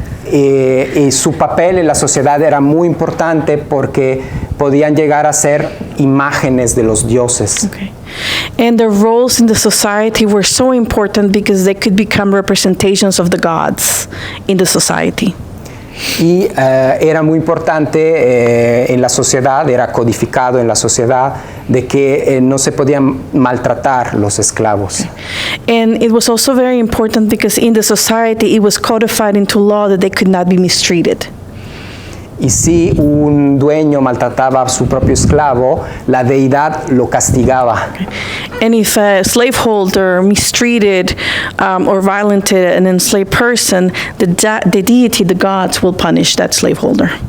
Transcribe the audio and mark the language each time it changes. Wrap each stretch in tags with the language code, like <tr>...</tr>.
<es>Y su papel en la sociedad era muy importante porque podían llegar a ser imágenes de los dioses. Okay.</es> <en>And their roles in the society were so important because they could become representations of the gods in the society.</en> <es>Y era muy importante en la sociedad, era codificado en la sociedad, de que no se podían maltratar los esclavos.</es> <en>And it was also very important because in the society it was codified into law that they could not be mistreated.</en> <es>Y si un dueño maltrataba a su propio esclavo, la deidad lo castigaba.</es> <en>And if a slaveholder mistreated or violented an enslaved person, the deity, the gods, will punish that slaveholder.</en>